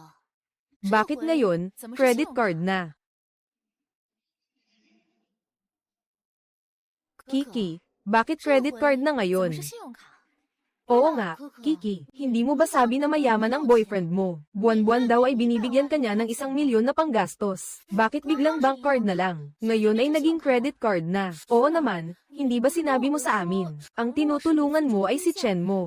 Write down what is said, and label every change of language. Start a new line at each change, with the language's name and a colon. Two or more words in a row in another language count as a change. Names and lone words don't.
Filipino: Bakit ngayon,
English: credit card
Filipino: na? Kiki, bakit
English: credit card
Filipino: na
Chinese: 怎么
Filipino: ngayon?
Chinese: 是信用卡？
Filipino: Oo nga, Kiki, hindi mo ba sabi na mayaman ang boyfriend mo? Buwan-buwan daw ay binibigyan ka niya ng 1,000,000 na panggastos. Bakit biglang
English: bank card
Filipino: na lang? Ngayon ay naging
English: credit card
Filipino: na. Oo naman, hindi ba sinabi mo sa amin? Ang tinutulungan mo ay si Chen mo.